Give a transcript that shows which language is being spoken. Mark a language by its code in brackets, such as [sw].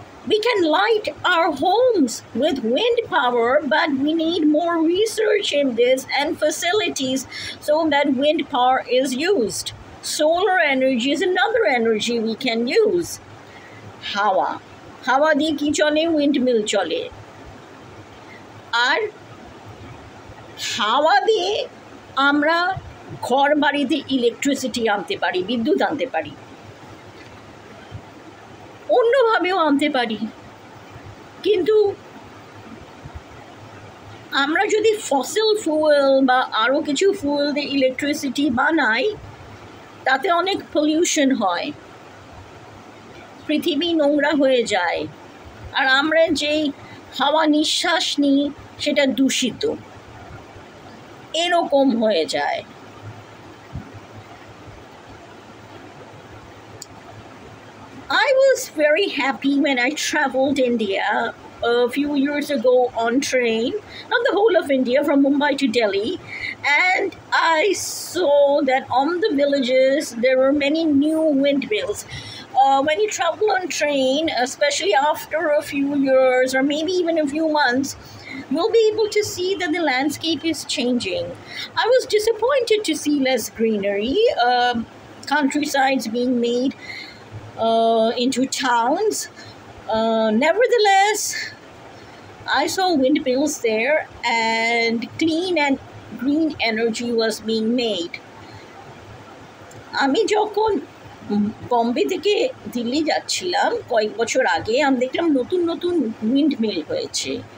[en] We can light our homes with wind power, but we need more research in this and facilities so that wind power is used. Solar energy is another energy we can use. [bn] Hawa. Hawa দিয়ে কি চলে? Windmill চলে. আর হাওয়া দিয়ে আমরা ঘর বাড়িতে electricity আনতে পারি, বিদ্যুৎ আনতে পারি, অন্যভাবেও আনতে পারি। কিন্তু আমরা যদি ফসিল ফুয়েল বা আরও কিছু ফুয়েল দিয়ে ইলেকট্রিসিটি বানাই, তাতে অনেক পলিউশন হয়, পৃথিবী নোংরা হয়ে যায়, আর আমরা যেই হাওয়া নিঃশ্বাস নিই সেটা দূষিত, এরকম হয়ে যায়। [en] I was very happy when I traveled India a few years ago on train, not the whole of India, from Mumbai to Delhi, and I saw that on the villages there were many new windmills. When you travel on train, especially after a few years or maybe even a few months, you'll be able to see that the landscape is changing. I was disappointed to see less greenery, countrysides being made into towns. Nevertheless, I saw windmills there and clean and green energy was being made. [bn] আমি যখন বম্বে থেকে দিল্লি যাচ্ছিলাম কয়েক বছর আগে, আমি দেখলাম নতুন নতুন উইন্ডমিল হয়েছে।